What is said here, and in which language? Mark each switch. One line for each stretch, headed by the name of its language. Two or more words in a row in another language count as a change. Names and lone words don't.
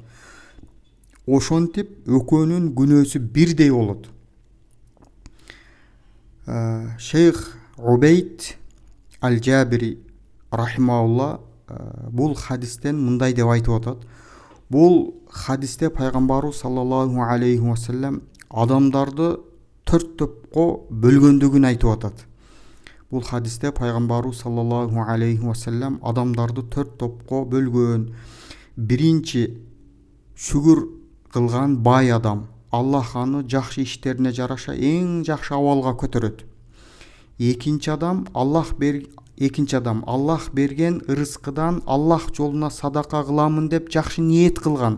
Kyrgyz: Ошентип экөөнүн күнөөсү бирдей болот. Шейх Убейд Аль-Джабири рахимаулла бул хадистен мындай деп айтып атат. Бул хадисте пайгамбарыбыз
Arabic: صلى الله عليه وسلم
Kyrgyz: адамдарды 4 топко бөлгөндүгүн айтып атат. Бул хадисте пайгамбарыбыз
Arabic: صلى الله عليه وسلم
Kyrgyz: адамдарды 4 топко бөлгөн. Биринчи шүгүр кылган бай адам. Аллах аны жакшы иштерине жараша эң жакшы абалга көтөрөт. Экинчи адам Аллах берген ырыскыдан Аллах жолуна садака кыламын деп жакшы ниет кылган.